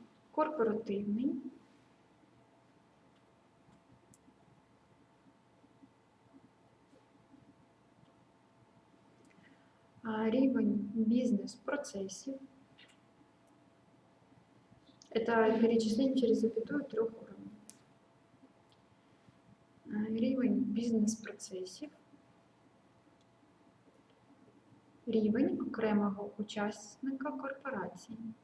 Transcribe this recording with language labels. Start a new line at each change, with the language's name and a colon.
Ukrainian: корпоративний, рівень бізнес-процесів.
Russian: Это перечисление через запятую 3 уровней.
Ukrainian: Рівень бізнес-процесів, рівень окремого учасника корпорації.